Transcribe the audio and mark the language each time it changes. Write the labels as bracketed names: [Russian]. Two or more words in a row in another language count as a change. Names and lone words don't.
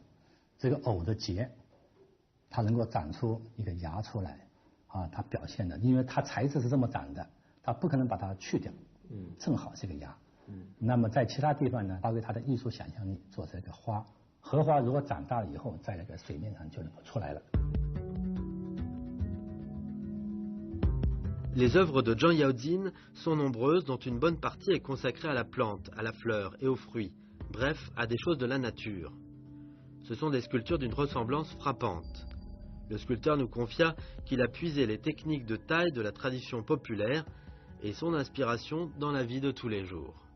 [Chinese] 这个藕的节，它能够长出一个芽出来，它表现的，因为它材质是这么长的，它不可能把它去掉，正好是个芽。那么在其他地方呢，发挥它的艺术想象力，做这个花。荷花如果长大了以后，在那个水面上就能够出来了。 [French] Les œuvres de Zhang Yaozin sont nombreuses, dont une bonne partie est consacrée à la plante, à la fleur et aux fruits, bref, à des choses de la nature. Ce sont des sculptures d'une ressemblance frappante. Le sculpteur nous confia qu'il a puisé les techniques de taille de la tradition populaire et son inspiration dans la vie de tous les jours.